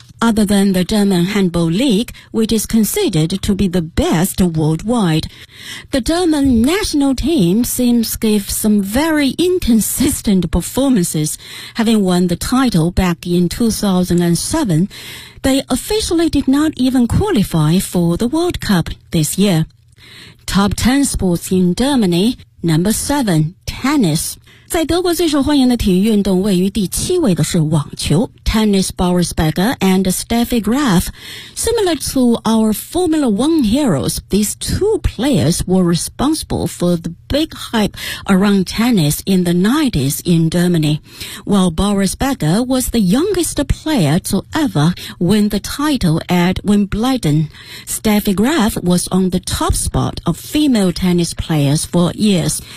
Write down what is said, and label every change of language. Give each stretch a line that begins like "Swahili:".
English: Other than the German Handball League, which is considered to be the best worldwide, the German national team seems to give some very inconsistent performances, having won the title back in 2007. They officially did not even qualify for the World Cup this year. Top 10 sports in Germany, number 7, tennis.
Chinese: 在德国最受欢迎的体育运动位于第七位的是网球。
English: Tennis Boris Becker and Steffi Graf. Similar to our Formula One heroes, these two players were responsible for the big hype around tennis in the 90s in Germany. While Boris Becker was the youngest player to ever win the title at Wimbledon, Steffi Graf was on the top spot of female tennis players for years.